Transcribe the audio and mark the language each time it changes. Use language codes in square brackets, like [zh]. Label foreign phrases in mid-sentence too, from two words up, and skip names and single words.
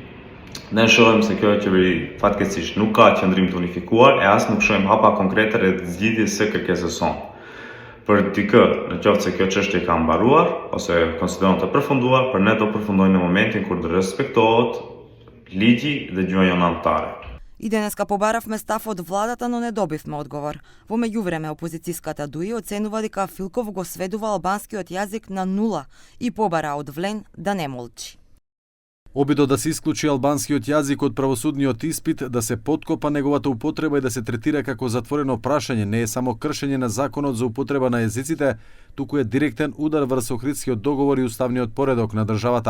[sq] Ne shohim se kjo qeveri fatkeqësisht nuk ka qëndrim të unifikuar e as nuk shohim hapa konkrete rreth zgjidhjes së kërkesës sonë. Për dikë, në qoftë se kjo çështje ka mbaruar ose konsideron të përfunduar, për ne do përfundojnë në momentin kur të respektohet ligji dhe gjuha jonantare. [mk] И денеска побаравме став од владата, но не добивме одговор. Во меѓувреме опозицијската ДУИ оценува дека Филков го сведува албанскиот јазик на 0 и побара од ВЛЕН да не молчи. Обидот да се исклучи албанскиот јазик од правосудниот испит, да се подкопа неговата употреба и да се третира како затворено прашање не е само кршење на законот за употреба на јазиците, туку е директен удар врз Охридскиот договор и уставниот поредок на државата.